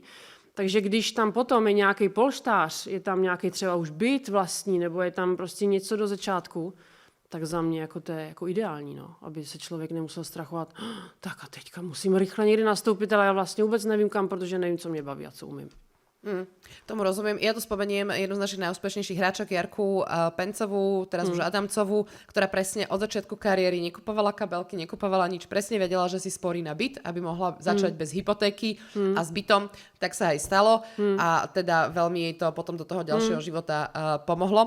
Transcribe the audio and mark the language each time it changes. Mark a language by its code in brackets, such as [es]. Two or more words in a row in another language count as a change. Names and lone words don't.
[cs] Takže když tam potom je nějaký polštář, je tam nějaký třeba už byt vlastní nebo je tam prostě něco do začátku, tak za mě jako to je jako ideální, no, aby se člověk nemusel strachovat, tak a teďka musím rychle někdy nastoupit, ale já vlastně vůbec nevím kam, protože nevím, co mě baví a co umím. [sk] Tomu rozumiem. Ja tu spomeniem jednu z našich najúspešnejších hráčok, Jarku Pencovú, teraz už Adamcovú, ktorá presne od začiatku kariéry nekupovala kabelky, nekupovala nič, presne vedela, že si sporí na byt, aby mohla začať bez hypotéky a s bytom, tak sa aj stalo a teda veľmi jej to potom do toho ďalšieho života pomohlo.